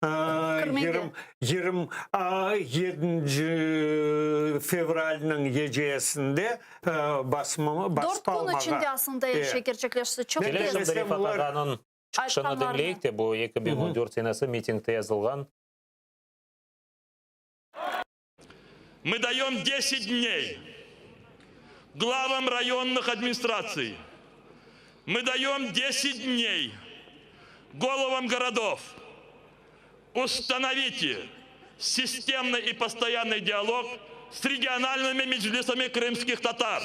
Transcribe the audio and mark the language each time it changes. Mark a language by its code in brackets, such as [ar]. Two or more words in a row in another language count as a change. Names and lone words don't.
[crh] 27 fevral'ın gecesinde basmağa. 4 gün içinde aslında gerçekleşti. Çok Gelin şimdi Refat Ağa'nın çıkışını dinleyik de bu 2014 senesi mitingde yazılgan. [ru] Мы даем 10 дней главам районных администраций. Мы даем 10 дней головам городов. Установите системный и постоянный диалог с региональными меджлисами крымских татар.